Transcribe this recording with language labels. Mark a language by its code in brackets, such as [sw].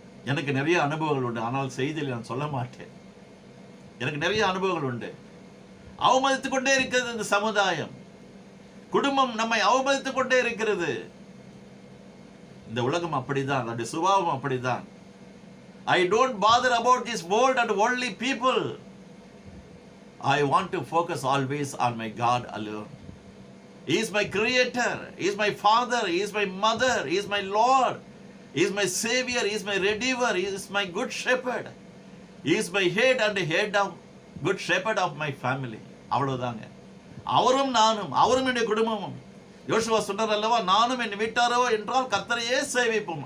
[ta] எனக்கு நிறைய அனுபவங்கள் உண்டு, ஆனால் செய்தியில் நான் சொல்ல மாட்டேன். எனக்கு நிறைய அனுபவங்கள் உண்டு. அவமதித்துக் கொண்டே இருக்கிறது இந்த சமுதாயம், குடும்பம் நம்மை அவமதித்துக் கொண்டே இருக்கிறது. இந்த உலகம் அப்படிதான், அதனுடைய சுபாவம் அப்படிதான். [en] I don't bother about this world and worldly people. I want to focus always on my God alone. He is my creator, He is my father, He is my mother, He is my Lord, He is my savior, He is my redeemer, He is my good shepherd, He is my head and head of good shepherd of my family. [ta] அவ்வளவுதாங்க. அவரும் நானும், அவரும் என்னுடைய குடும்பமும். யோசுவா சொன்னார் அல்லவா, நானும் என் வீட்டாரோ என்றால் கர்த்தரையே சேவிப்போம்.